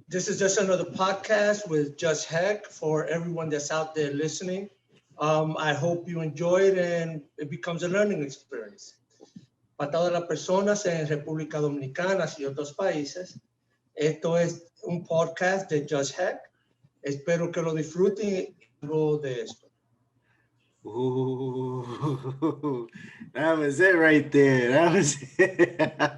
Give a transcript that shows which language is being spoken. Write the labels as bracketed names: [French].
[English] This is just another podcast with Just Heck for everyone that's out there listening. I hope you enjoy it and it becomes a learning experience. [Spanish] Para todas las personas en República Dominicana y otros países, esto es un podcast de Just Heck. Espero que lo disfruten algo de esto. [English] Ooh, that was it right there. That was it.